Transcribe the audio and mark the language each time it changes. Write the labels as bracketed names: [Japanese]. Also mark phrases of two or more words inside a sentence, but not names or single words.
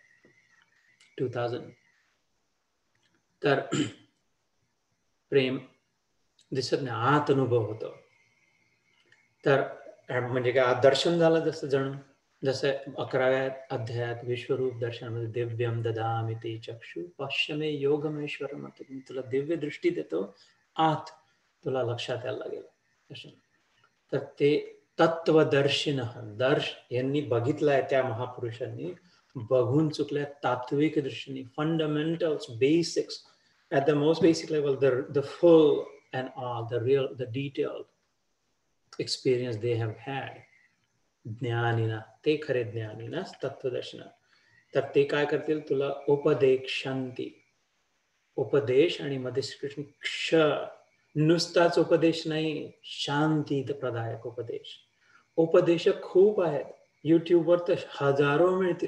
[Marathi] 2000. तर प्रेम दिसत नाही, आत अनुभव होतो. तर म्हणजे काय दर्शन झालं जसं 11व्या अध्यायात विश्वरूप दर्शनामध्ये [Sanskrit] दिव्यम ददामि ते चक्षु पश्यमे योगमेश्वरम, [Marathi] मी तुला दिव्य दृष्टी देतो, आत तुला लक्षात यायला लागेल दर्शन. तर ते तत्वदर्शिन यांनी बघितलंय, त्या महापुरुषांनी बघून चुकल्या तात्विक दृष्टीने, फंडामेंटल्स, [English] बेसिक्स, at the most basic level, the full and all, the detailed experience they have had. [Marathi] ज्ञानीना, ते खरे ज्ञानीना तत्वदर्शन. तर ते काय करतील, तुला उपदेशांती, उपदेश आणि मध्ये श्रीकृष्ण क्ष, नुसताच उपदेश नाही, शांती प्रदायक उपदेश. उपदेशक खूप आहेत, युट्यूबवर तर हजारो मिळतील.